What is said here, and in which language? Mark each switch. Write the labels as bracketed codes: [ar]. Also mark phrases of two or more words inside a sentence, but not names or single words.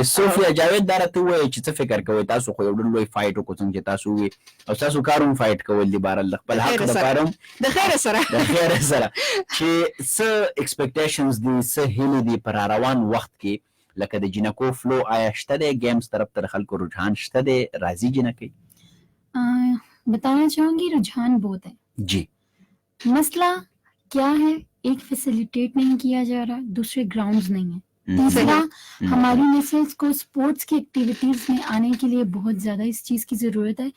[ps] صوفیا جاوید دا راته ووایه چې څه فکر کوئ تاسو خو یو ډېر لوی فایټ وکړو څنګه چې تاسو ووایي او ستاسو کار هم فایټ کول دي بهرحال د خپل حق دپاره هم د خیره سره د خیره سره چې څه ایکسپیکټیشنز دي څه هیلې دي په راروان وخت کې لکه د جنکو فلو آیا شته دی گیمز طرف ته د خلکو رجحان شته دی راځي جنکۍ؟ [ur] بتانا چاہوں گی رجحان بہت ہے جی. مسئلہ کیا ہے، ایک فیسیلیٹیٹ نہیں کیا جا رہا، دوسرے گراؤنڈز نہیں ہے، تیسرا ہماری مسز کو اسپورٹس کی ایکٹیویٹیز میں آنے کے لیے بہت زیادہ اس چیز کی ضرورت ہے.